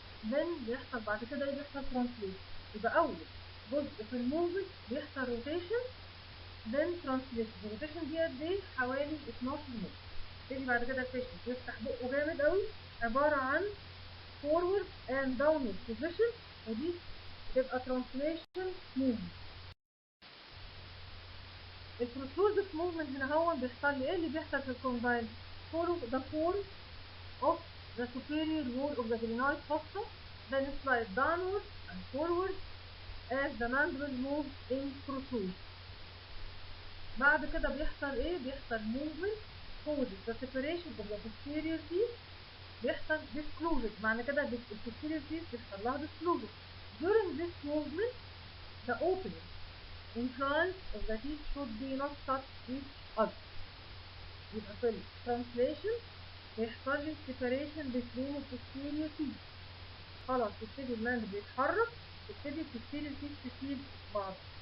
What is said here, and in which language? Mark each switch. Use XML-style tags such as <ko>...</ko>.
<ar>then بيحصل بعد كده ايه؟ بيحصل ترانسليشن. يبقى اول جزء في الموفمنت بيحصل روتيشن then ترانسليشن. الروتيشن دي قد ايه؟ حوالي 12 مللي. تيجي بعد كده البيشنت يفتح بقه جامد قوي، عباره عن</ar> <en>forward and downward position،</en> <ar>ودي بتبقى translation movement. البروتروزيف موفمنت هنا هو بيحصل لي ايه؟ اللي بيحصل في الكوندايل؟</ar> <en>follow the form of the superior wall of the glenoid fossa, then slide downward and forward as the mandible moves in protrusion.</en> <ar>بعد كده بيحصل ايه؟ بيحصل</ar> <en>movement causes the separation of the posterior teeth، بيحصل disclosure.</en> <ar>معنى كده البوستيريور teeth بيحصل لها disclosure.</ar> <en>During this movement the opening inclines of the teeth should be not touch each other.</en> <ar>يبقى في الترانسليشن بيحصل لي</ar> <en>separation between</en> <ar>البوستيريور teeth. خلاص تبتدي الماند بيتحرك، تبتدي البوستيريور teeth تسيب بعض.</ar>